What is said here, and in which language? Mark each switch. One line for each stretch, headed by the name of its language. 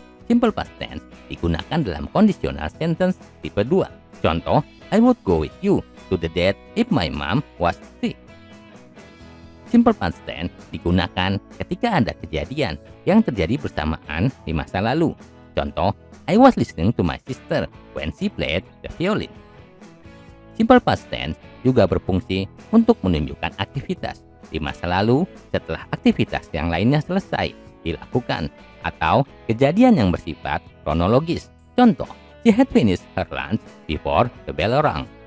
Indonesian: Simple past tense digunakan dalam conditional sentence tipe 2. Contoh,
English: I would go with you to the death if my mom was sick.
Indonesian: Simple past tense digunakan ketika ada kejadian yang terjadi bersamaan di masa lalu.
English: Contoh, I was listening to my sister when she played the violin.
Indonesian: Simple past tense juga berfungsi untuk menunjukkan aktivitas di masa lalu setelah aktivitas yang lainnya selesai dilakukan atau kejadian yang bersifat kronologis.
English: Contoh, she had finished her lunch before the bell rang.